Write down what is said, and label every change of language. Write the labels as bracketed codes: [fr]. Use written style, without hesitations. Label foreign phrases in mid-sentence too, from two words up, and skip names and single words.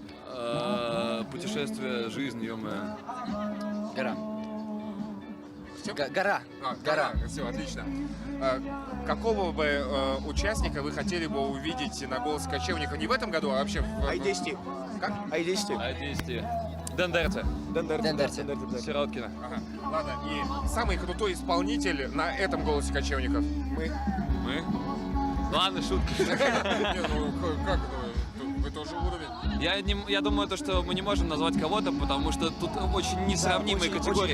[ru] Путешествие, жизнь, ё-моё. Гора. Гора. Гора. Все, отлично. Какого бы участника вы хотели бы увидеть на «Голосе кочевника» не в этом году, а вообще в... I10. Как? I10. I10. Дендерце. Дендерце. Сироткина. Ага. Ладно, и самый крутой исполнитель на этом «Голосе кочевников»? Мы. Мы? Ладно, шутка. Не, ну как? Вы тоже уровень. Я думаю, то, что мы не можем назвать кого-то, потому что тут очень несравнимые категории.